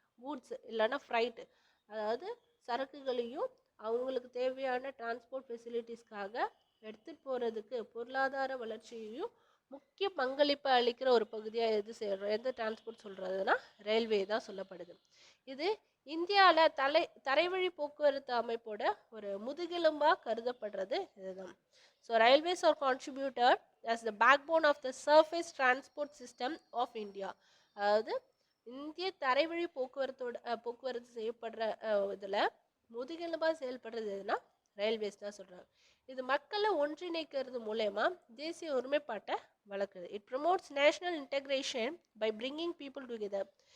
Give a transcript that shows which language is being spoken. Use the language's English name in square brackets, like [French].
[Tamil] Goods இல்லைன்னா freight, அதாவது சரக்குகளையும் அவங்களுக்கு தேவையான டிரான்ஸ்போர்ட் ஃபெசிலிட்டிஸ்க்காக எடுத்துகிட்டு போகிறதுக்கு பொருளாதார வளர்ச்சியையும் முக்கிய பங்களிப்பு அளிக்கிற ஒரு பகுதியாக எந்த டிரான்ஸ்போர்ட் சொல்கிறதுனா ரயில்வே தான் சொல்லப்படுது. இது இந்தியாவில் தரைவழி போக்குவரத்து அமைப்போட ஒரு முதுகெலும்பாக கருதப்படுறது இதுதான். [English] So railways are contributed as the backbone of the surface transport system of India. [Tamil] அதாவது இந்திய தரைவழி போக்குவரத்து செய்யப்படுற இதில் முதுகெலும்பாக செயல்படுறது எதுனா ரயில்வேஸ் தான் சொல்கிறாங்க. இது மக்களை ஒன்றிணைக்கிறது மூலயமா தேசிய ஒருமைப்பாட்டை வளர்க்குது. [English] It promotes national integration by bringing people together.